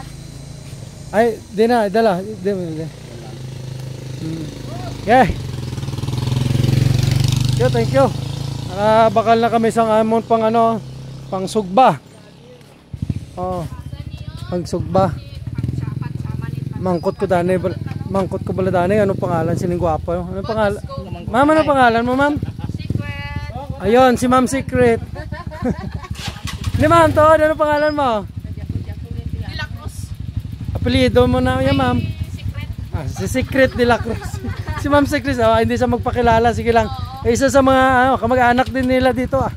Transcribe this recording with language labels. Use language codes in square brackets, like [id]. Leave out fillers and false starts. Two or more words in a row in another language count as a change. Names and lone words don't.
[hil] Ay, di na, dala. Di. Okay. [en] Thank you. [hil] Bakal na kami sa amon pang ano, pang sugba. Oh. Pang sugba. Mangkot ko bala dani, ano pangalan sining gwapo? Ano pangalan? Ma'am, ano pangalan mo, ma'am? Secret. Ayun, si Ma'am Secret. Ni ma'am to, ano pangalan mo? [tl] De La Cruz. Apelyido mo na yan, ma'am. Secret. Si Secret De La Cruz. Si Ma'am Secret, hindi siya magpakilala, sige lang. Isa sa mga kamag-anak din nila dito ah.